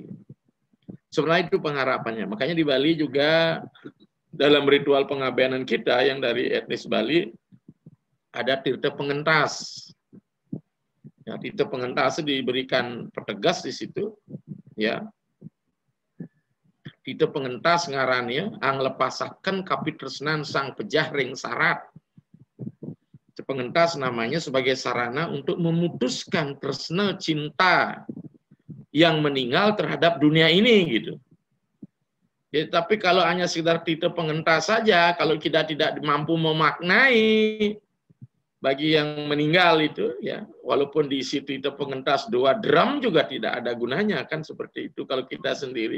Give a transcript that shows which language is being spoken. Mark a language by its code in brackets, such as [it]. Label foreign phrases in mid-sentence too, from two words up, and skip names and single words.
[id] Sebenarnya itu pengharapannya. Makanya di Bali juga dalam ritual pengabainan kita yang dari etnis Bali ada tirta pengentas. Ya, tirta pengentas diberikan petegas di situ, ya. [kaw] Tirta pengentas ngarannya ang lepasaken kapitresnan sang pejah ring sarat. [id] Pengentas namanya sebagai sarana untuk memutuskan tresna cinta yang meninggal terhadap dunia ini gitu. Ya, tapi kalau hanya sekedar tirta pengentas saja, kalau kita tidak mampu memaknai bagi yang meninggal itu, ya, walaupun diisi tirta pengentas 2 drum juga tidak ada gunanya, kan seperti itu kalau kita sendiri.